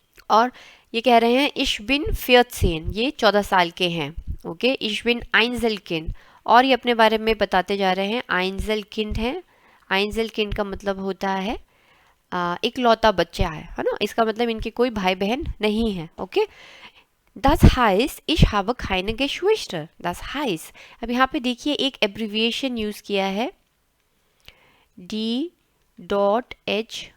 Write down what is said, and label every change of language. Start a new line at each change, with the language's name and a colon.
Hindi: और ये कह रहे हैं
German: इश बिन 14,
Hindi: ये 14 साल के हैं। ओके,
German: इश बिन आइंजलकिंड,
Hindi: और ये अपने बारे में बताते जा रहे हैं। आइंजलकिंड है, आइंजलकिंड का मतलब होता है इकलौता बच्चा है ना। इसका मतलब इनके कोई भाई बहन नहीं है।
German: ओके, Das heißt, ich habe keine Geschwister. Das heißt,
Hindi: अब यहाँ पे देखिए एक एब्रिविएशन यूज किया है, D.H.